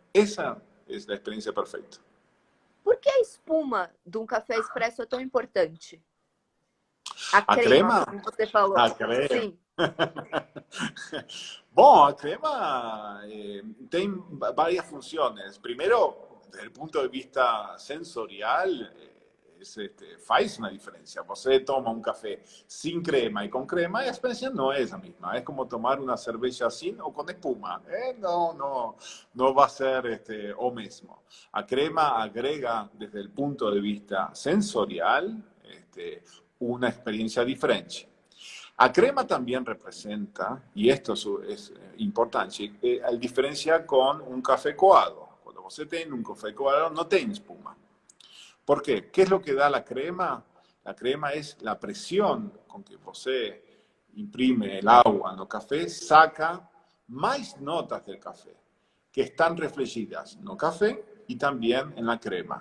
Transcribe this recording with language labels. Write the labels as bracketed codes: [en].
[es] Esa es la experiencia perfecta. [pt] Por que a espuma de um café expresso é tão importante? A crema? Como você falou. A crema. Sim. Bom, a crema tem [es] varias funciones. Primero, desde el punto de vista sensorial, [pt] faz [es] una diferencia. [pt] Você toma [es] un café sin crema y con crema, la experiencia no es la misma. Es como tomar una cerveza sin o con espuma. No va a ser o mismo. A crema agrega, desde el punto de vista sensorial, una experiencia diferente. A crema también representa, y esto es importante, la diferencia con un café coado. Cuando [pt] você tem [es] un café coado, no tiene espuma. ¿Por qué? ¿Qué es lo que da la crema? La crema es la presión con que você imprime el agua en el café, saca más notas del café que están reflejadas en el café y también en la crema.